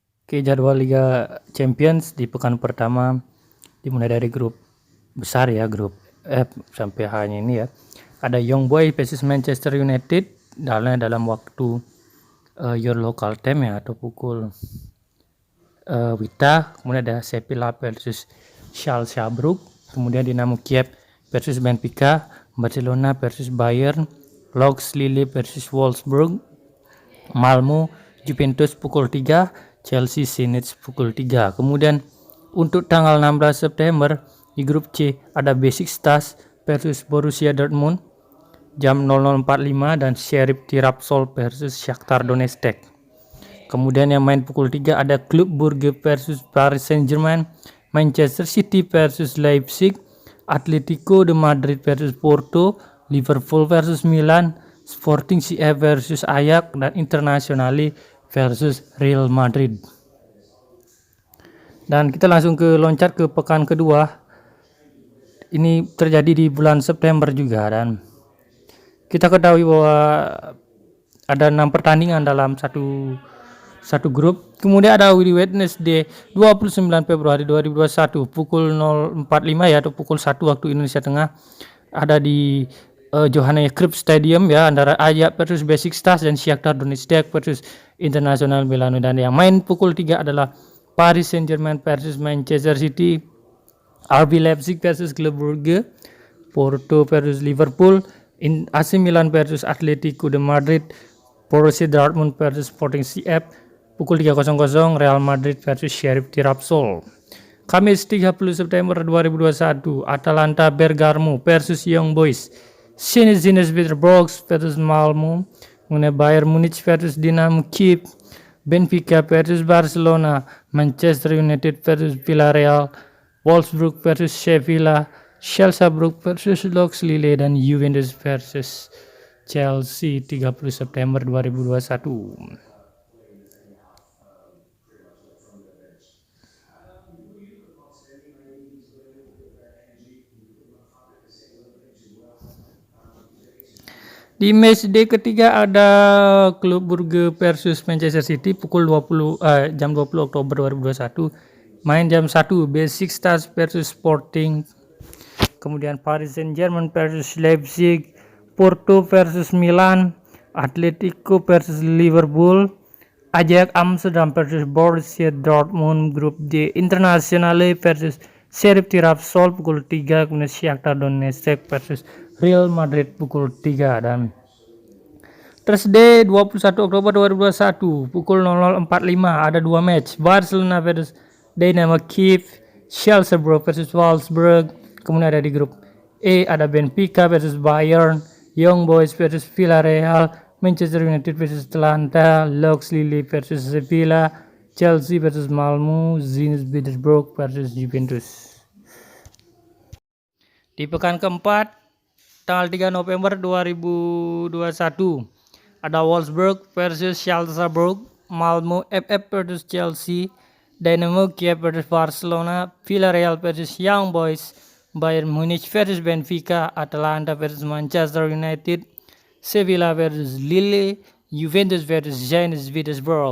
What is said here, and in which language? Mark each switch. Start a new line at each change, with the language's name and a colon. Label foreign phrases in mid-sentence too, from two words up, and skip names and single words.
Indonesian: Oke, jadwal Liga Champions di pekan pertama dimulai dari grup besar ya, grup F sampai H-nya ini ya. Ada Young Boys versus Manchester United dalam waktu
English: your local time
Indonesian: ya, atau pukul Wita. Kemudian ada Sevilla versus Schalke, kemudian Dinamo Kiev versus Benfica, Barcelona versus Bayern, Lens Lille versus Wolfsburg, Malmo Juventus pukul 3, Chelsea Zenit pukul 3. Kemudian untuk tanggal 16 September di grup C ada Besiktas versus Borussia Dortmund jam 00.45 dan Sheriff Tiraspol versus Shakhtar Donetsk. Kemudian yang main pukul 3 ada Club Brugge versus Paris Saint-Germain, Manchester City versus Leipzig, Atletico de Madrid versus Porto, Liverpool versus Milan, Sporting CF versus Ajax, dan Internazionale versus Real Madrid. Dan kita langsung loncat ke pekan kedua. Ini terjadi di bulan September juga, dan kita ketahui bahwa ada 6 pertandingan dalam satu grup. Kemudian ada di Wednesday 29 Februari 2021 pukul 0.45 ya, atau pukul 1 waktu Indonesia Tengah, ada di Johannes Cruyff Stadium ya, antara Ajax versus Besiktas dan Shakhtar Donetsk versus Internazionale Milano. Dan yang main pukul 3 adalah Paris Saint-Germain versus Manchester City, RB Leipzig versus Club Brugge, Porto versus Liverpool, AC Milan versus Atletico de Madrid, Borussia Dortmund versus Sporting CF pukul 3.00, Real Madrid versus Sheriff Tiraspol. Kamis 30 September 2021, Atalanta Bergamo versus Young Boys, Zenit Petersburg versus Malmo, Bayern Munich versus Dinamo Kiev, Benfica versus Barcelona, Manchester United versus Villarreal, Wolfsburg versus Sevilla, Schalke versus Lens Lille, dan Juventus versus Chelsea 30 September 2021. Di matchday ketiga ada Club Brugge versus Manchester City pukul jam 20 Oktober 2021. Main jam 1, Besiktas versus Sporting. Kemudian Paris Saint-Germain versus Leipzig, Porto versus Milan, Atletico versus Liverpool, Ajax Amsterdam versus Borussia Dortmund. Grup D, Internazionale versus Sheriff Tiraspol pukul 3, kemudian Shakhtar Donetsk versus Real Madrid pukul 3. Dan Thursday 21 Oktober 2021 pukul 00.45 ada 2 match, Barcelona versus Dinamo Kiev, Schalke versus Wolfsburg. Kemudian ada di grup E ada Benfica versus Bayern, Young Boys versus Villarreal, Manchester United versus Atalanta, Lens Lille versus Sevilla, Chelsea versus Malmo, Zenit Petersburg versus Juventus. Di pekan keempat tanggal 3 November 2021 ada Wolfsburg versus Schalke, Malmo FF versus Chelsea, Dinamo Kiev versus Barcelona, Villarreal versus Young Boys, Bayern Munich versus Benfica, Atalanta versus Manchester United, Sevilla versus Lille, Juventus versus Zenit Petersburg.